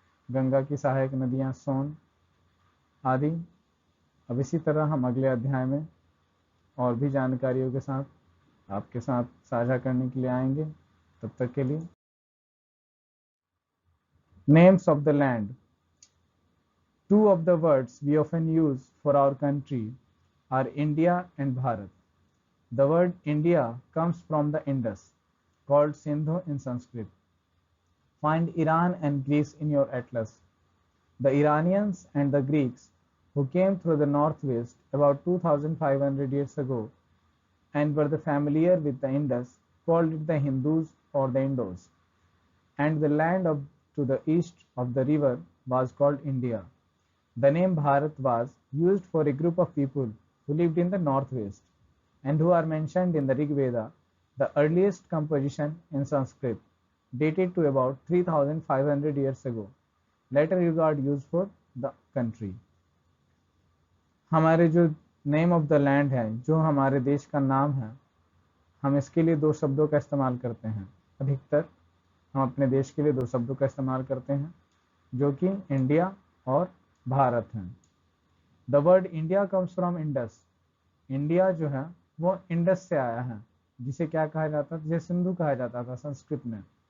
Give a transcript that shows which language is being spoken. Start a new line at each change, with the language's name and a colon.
Hindi: गंगा की सहायक नदियां सोन आदि। अब इसी तरह हम अगले अध्याय में और भी जानकारियों के साथ आपके साथ साझा करने के लिए आएंगे। तब तक के लिए
English: Names of the land. Two of the words we often use for our country are India and Bharat. The word India comes from the Indus, called Sindhu in Sanskrit. Find Iran and Greece in your atlas. The Iranians and the Greeks, who came through the northwest about 2500 years ago and were familiar with the Indus, called it the Hindus or the Indos, and the land to the east of the river was called India. The name Bharat was used for a group of people who lived in the northwest and who are mentioned in the Rig Veda, the earliest composition in Sanskrit, dated to about 3500 years ago. Later it got used for the country.
Hindi: हमारे जो
English: name of the land
Hindi: है, जो हमारे देश का नाम है, हम इसके लिए दो शब्दों का इस्तेमाल करते हैं। अधिकतर हम अपने देश के लिए दो शब्दों का इस्तेमाल करते हैं, जो कि इंडिया और भारत हैं।
English: The word India comes from Indus.
Hindi: India जो है वो इंडस से आया है, जिसे क्या कहा जाता था, जिसे सिंधु कहा जाता था संस्कृत में।